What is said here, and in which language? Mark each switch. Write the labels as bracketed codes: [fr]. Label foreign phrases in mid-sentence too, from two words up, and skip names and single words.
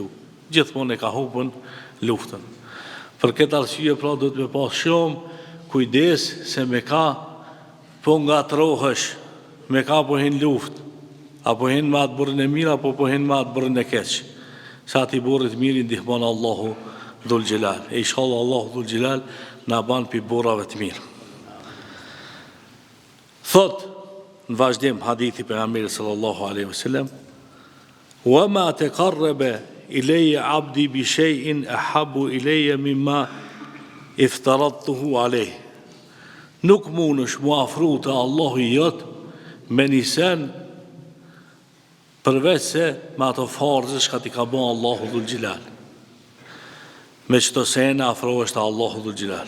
[sq] Gjithmonë e ka hupën luftën. Për këtë arsye pra do të me pas shumë kujdes se me ka po nga të rohësh, me ka po hien luft, apo hien me atë burën e mirë, apo po hien me atë burën e keq. Sa ati burët mirë ndihmon Allahu dhul Gjilal. E inshallah Allahu dhul Gjilal na ban pi burrave të mirë. Thot në vazhdim hadithi pejgamberit [ar] صلى الله عليه وسلم وما تقرب إلي عبدي بشيء أحب إلي مما افترضته عليه. [sq] Nuk mundesh mu afru te Allahu jot me një sen përveç se me ato farzë që ti ka bën Allahu Dhul Xhelal. Me çdo sene afrohesh te Allahu Dhul Xhelal.